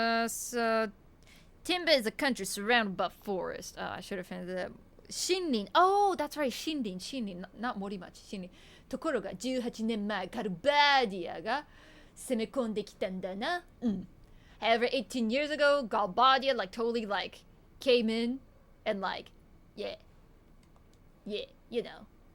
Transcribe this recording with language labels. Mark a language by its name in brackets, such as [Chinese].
[English] So Timba is a country surrounded by forest. I should have finished that. Shinrin. Oh, that's right. Shinrin. Not Morimachi. Shinrin. [Japanese] ところが18年前カルバディアが攻め込んできたんだな。 [English] However, 18 years ago, Galbadia like totally like came in and like, yeah, you know.